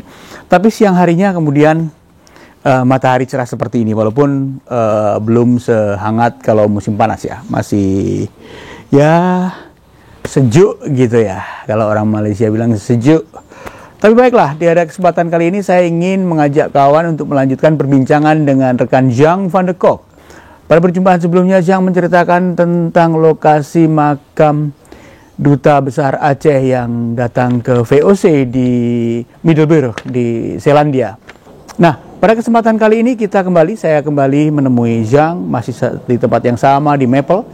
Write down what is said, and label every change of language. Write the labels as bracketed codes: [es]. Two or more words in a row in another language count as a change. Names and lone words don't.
[id] Tapi siang harinya kemudian matahari cerah seperti ini, walaupun belum sehangat kalau musim panas ya, masih ya sejuk gitu ya, kalau orang Malaysia bilang sejuk. Tapi baiklah, di ada kesempatan kali ini saya ingin mengajak kawan untuk melanjutkan perbincangan dengan rekan Jean van der Kok. Pada perjumpaan sebelumnya, Jean menceritakan tentang lokasi makam Duta Besar Aceh yang datang ke VOC di Middelburg di Zeelandia. Nah, pada kesempatan kali ini saya kembali menemui Jean, masih di tempat yang sama di Maple.